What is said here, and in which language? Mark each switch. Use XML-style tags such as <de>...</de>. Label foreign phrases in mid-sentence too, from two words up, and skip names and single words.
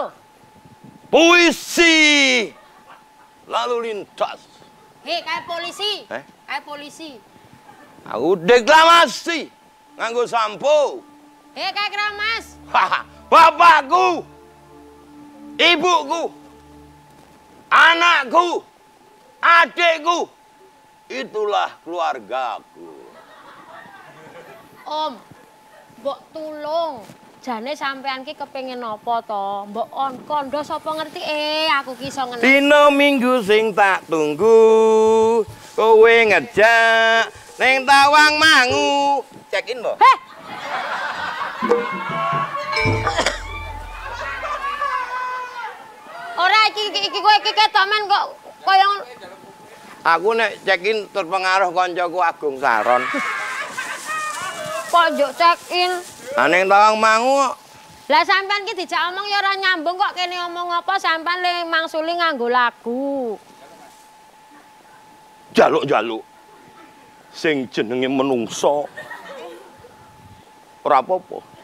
<id>Puisi lalu lintas. Kayak polisi. Kayak polisi.</id> <jv>Aku deklamasi nganggo sampo.</jv> <id>Kayak keramas. Bapakku, ibuku, anakku, adikku, itulah keluargaku.</id> <jv>Om, mbok tulung. Jane sampean ki kepengin apa to? Mbok kondo sapa ngerti aku ki iso ngenal. Dino minggu sing tak tunggu, kowe ngejak ning Tawangmangu.</jv> <en>Check in,</en> <jv>Mbok. Ora iki kowe iki ketok men kok koyo Aku nek</jv> <en>check in</en> <jv>terpengaruh koncoku Agung Saron. Kok njuk check-in? Ning Tawangmangu. Lah sampean ki dijak omong ya ora nyambung kok kene omong apa sampean le mangsuli nganggo lagu. Jaluk-jaluk. Sing jenenge menungso. Ora apa-apa.</jv>